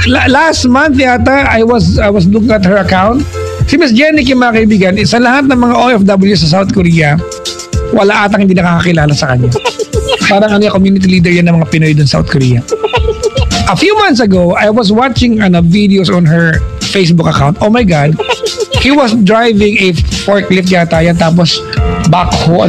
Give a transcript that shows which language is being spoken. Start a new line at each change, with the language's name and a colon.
English: Last month yata, I was looking at her account.
Filipino: Si Miss Jenny Kim, mga kaibigan, sa lahat ng mga OFW sa South Korea, wala atang hindi nakakakilala sa kanya. Parang community leader yan ng mga Pinoy dun South Korea.
English: A few months ago, I was watching videos on her Facebook account. Oh my God. He was driving a forklift
Filipino: yata yan, tapos
English: backhoe.